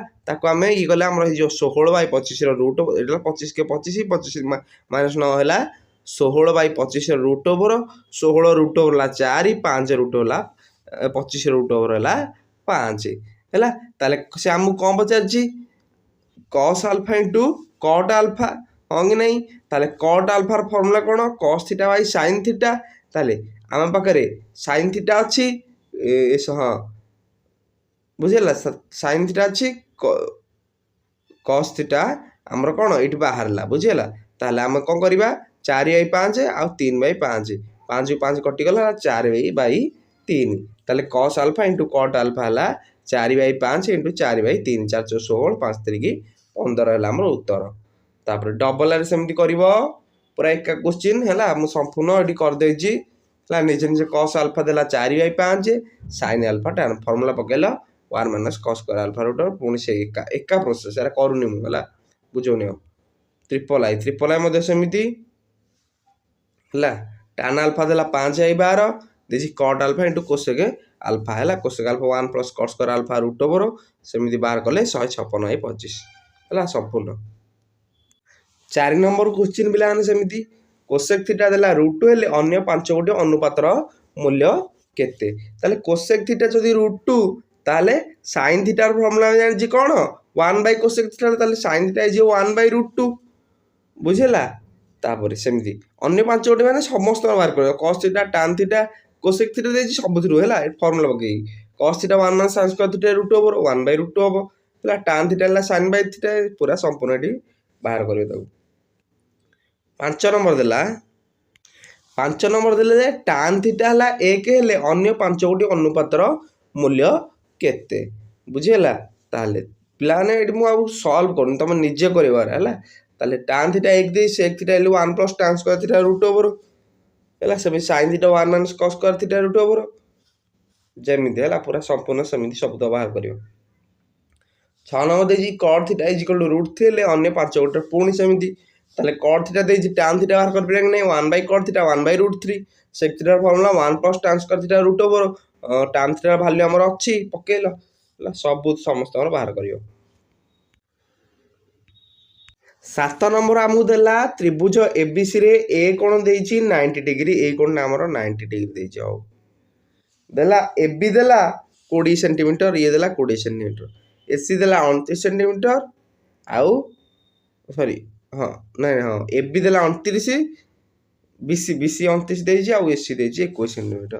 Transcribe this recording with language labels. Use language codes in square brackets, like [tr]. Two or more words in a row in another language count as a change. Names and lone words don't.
[or] ତାକୁ ଆମେ ଇ କଲେ ଆମର ହେଇଯିବ 16/25 ରୁଟ୍ ଏଇଟା 25 କେ 25 25 ମାଇନସ୍ 9 ହେଲା 16/25 [en] root over 16 root over [or] ହେଲା 4 5 ରୁଟ୍ ହେଲା 25 [en] root over [or] ହେଲା 5 ହେଲା। ତାହେଲେ ସେ ଆମକୁ କ'ଣ ପଚାରିଛି [en] cos alpha into cot alpha [or] ହଁ କି ନାହିଁ। ତାହେଲେ [en] cot alpha [or] ର ଫର୍ମୁଲା କ'ଣ [en] cos theta by sin theta। [or] ତାହେଲେ ଆମ ପାଖରେ [en] sin theta [or] ଅଛି ହଁ ବୁଝିଲା [en] sin theta [or] ଅଛି [en] cos theta [or] ଆମର କ'ଣ ଏଇଠି ବାହାରିଲା ବୁଝିଲା। ତାହେଲେ ଆମେ କ'ଣ କରିବା 4/5 ଆଉ 3/5 5 5 କଟିଗଲା 4/3 ତାହେଲେ [en] cos alpha into cot alpha [or] ହେଲା 4/5 into 4/3 4 16 5 3 15 ହେଲା ଆମର ଉତ୍ତର। ତାପରେ ଡବଲ ଆରେ ସେମିତି କରିବ ପୁରା ଏକା କ୍ୱେଶ୍ଚିନ୍ ହେଲା ମୁଁ ସମ୍ପୂର୍ଣ୍ଣ ଏଠି କରିଦେଇଛି ହେଲା ନିଜେ ନିଜେ [en] cos alpha [or] ଦେଲା 4/5 [en] sin alpha tan [or] ଫର୍ମୁଲା ପକେଇଲ 1 [en] minus cos square alpha root [or] ପୁଣି ସେ ଏକା ପ୍ରୋସେସ୍ ଏରା କରୁନି ମୁଁ ହେଲା ବୁଝଉନି ଆଉ। [en] triple I [or] ମଧ୍ୟ ସେମିତି ହେଲା [en] tan alpha [or] ଦେଲା 5/12 ଦେଇଛି [en] cot alpha into cosec alpha [or] ହେଲା [en] cosec alpha 1 plus cos square alpha root over [or] ସେମିତି ବାହାର କଲେ 156/25 ହେଲା ସମ୍ପୂର୍ଣ୍ଣ। 4 ନମ୍ବର କ୍ୱେଶ୍ଚିନ୍ ପିଲାମାନେ ସେମିତି [en] cosec theta [or] ଦେଲା √2 ହେଲେ ଅନ୍ୟ 5 ଗୋଟି ଅନୁପାତର ମୂଲ୍ୟ କେତେ। ତାହେଲେ [en] cosec theta [or] ଯଦି √2 ତାହେଲେ [en] sin theta [or] ର ଫର୍ମୁଲା ଜାଣିଛି କ'ଣ 1/ [en] cosec theta [or] ତାହେଲେ [en] sin theta [or] ହେଇଯିବ 1/√2 ବୁଝିଲା। ତାପରେ ସେମିତି ଅନ୍ୟ 5 ଗୋଟି ମାନେ ସମସ୍ତଙ୍କ ବାହାର କରିବ [en] cos theta tan theta cosec theta [or] ଦେଇଛି ସବୁଥିରୁ ହେଲା ଫର୍ମୁଲା ପକେଇକି [en] cos theta 1 minus sin square theta [or] √2 ହବ 1/√2 ହବ ହେଲା [en] tan theta [or] ହେଲା [en] sin by theta [or] ପୁରା ସମ୍ପୂର୍ଣ୍ଣ ଏଠି ବାହାର କରିବେ ତାକୁ। 5 ନମ୍ବର ଦେଲେ ଯେ [en] tan theta [or] ହେଲା 1 ହେଲେ ଅନ୍ୟ 5 ଗୋଟି ଅନୁପାତର ମୂଲ୍ୟ କେତେ ବୁଝିହେଲା। ତାହେଲେ ପିଲାମାନେ ଏଠି ମୁଁ ଆଉ ସଲ୍ଭ କରୁନି ତମେ ନିଜେ କରିବାର ହେଲା। ତାହେଲେ [en] tan theta [or] 1 ଦେଇ [en] sec theta [or] ହେଲେ 1 [en] plus tan square theta [or] √2 ହେଲା ସେମିତି [en] sin theta 1 minus cos square theta [or] √2 ଯେମିତି ହେଲା ପୁରା ସମ୍ପୂର୍ଣ୍ଣ ସେମିତି ସବୁ ତ ବାହାର କରିବ। 6 ନମ୍ବର ଦେଇଛି [en] cot theta is equal to [or] √3 ହେଲେ ଅନ୍ୟ 5 ଗୋଟି ପୁଣି ସେମିତି ତାହେଲେ [en] cot theta [or] ଦେଇଛି [en] tan theta [or] ବାହାର କରିପାରିବା କି ନାହିଁ 1/ [en] cot theta [or] 1/√3 [en] sec theta [or] ର ଫର୍ମୁଲା 1 [en] plus tan square theta [or] √2 [en] tan theta [or] ର ଭାଲ୍ୟୁ ଆମର ଅଛି ପକେଇଲ ହେଲା ସବୁ ସମସ୍ତଙ୍କର ବାହାର କରିବ। 7 ନମ୍ବର ଆମକୁ ଦେଲା ତ୍ରିଭୁଜ ABC ରେ A କୋଣ ଦେଇଛି 90 ଡିଗ୍ରୀ A କୋଣଟା ଆମର 90 ଡିଗ୍ରୀ ଦେଇଛି ହଉ ଦେଲା AB ଦେଲା 20 ସେଣ୍ଟିମିଟର ଇଏ ଦେଲା 20 ସେଣ୍ଟିମିଟର AC ଦେଲା 29 ସେଣ୍ଟିମିଟର ଆଉ ସରି ହଁ ନାଇଁ ହଁ AB ଦେଲା 29 BC 29 ଦେଇଛି ଆଉ AC ଦେଇଛି 21 ସେଣ୍ଟିମିଟର।